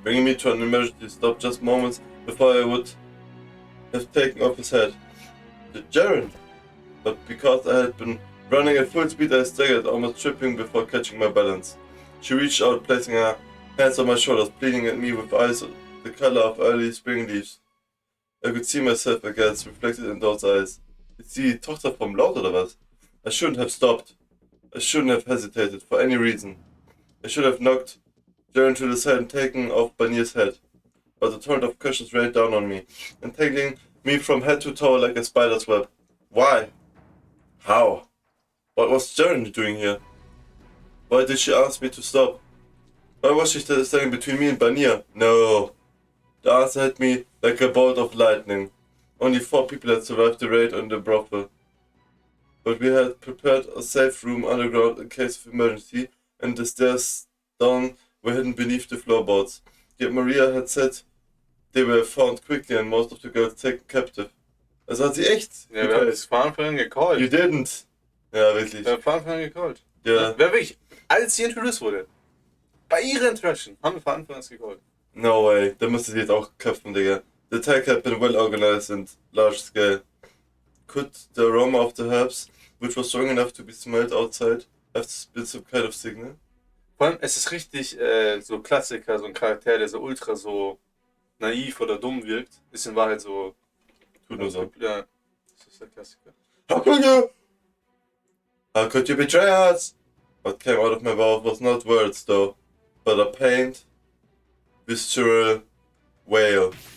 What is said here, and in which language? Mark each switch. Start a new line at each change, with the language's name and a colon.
English: Bringing me to an emergency stop just moments before I would have taken off his head. The Jaren! But because I had been running at full speed, I staggered, almost tripping before catching my balance. She reached out, placing her hands on my shoulders, pleading at me with eyes the color of early spring leaves. I could see myself again, reflected in those eyes.
German: Ist die Tochter vom Lord oder was?
English: I shouldn't have stopped. I shouldn't have hesitated for any reason. I should have knocked Jaren to the side and taken off Banier's head. But a torrent of questions rained down on me, entangling me from head to toe like a spider's web. Why? How? What was Jaren doing here? Why did she ask me to stop? Why was she standing between me and Banier? No. The answer hit me like a bolt of lightning. Only 4 people had survived the raid on the brothel. But we had prepared a safe room underground in case of emergency, and the stairs down were hidden beneath the floorboards. Yet Maria had said they were found quickly and most of the girls taken captive.
German: Also hat sie echt? Ja, wir haben das von Anfang an gecallt.
English: You didn't.
German: Ja, wirklich. Wir haben von Anfang an gecallt. Ja. Wer wirklich, als sie introduced wurde, bei ihrer Introduction, haben wir von Anfang an gecallt.
English: No way.
German: Da müsste sie jetzt auch köpfen, Digga.
English: The attack had been well organized and large scale. Could the aroma of the herbs, which was strong enough to be smelled outside, have been some kind of signal?
German: Vor allem, es ist richtig so Klassiker, so ein Charakter, der so ultra so naiv oder dumm wirkt, ist in Wahrheit so... Tut nur so. Ja, das ist der Klassiker.
English: How could you betray us? What came out of my mouth was not words though, but a pained, visceral wail.